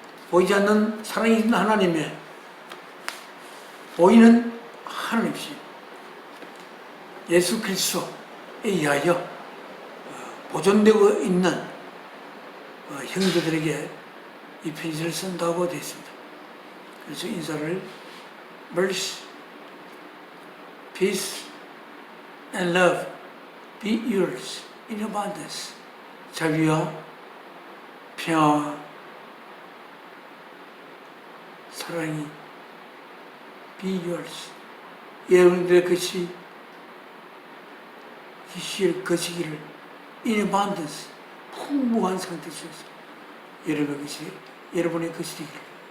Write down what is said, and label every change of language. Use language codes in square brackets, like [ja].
[ko] 보이지 않는 사랑이 있는 하나님의 보이는 하나님이신 예수 그리스도에 의하여 보존되고 있는 형제들에게 이 편지를 쓴다고 되어 있습니다. 그래서 인사를 [en] mercy, peace, and love be yours in abundance. [ko] 자비와 평화와 사랑이 [en] be yours. [ko] 여러분들의 것이 것이기를 [en] in abundance, [ko] 풍부한 상태 속에서 여러분의 것이 되기를.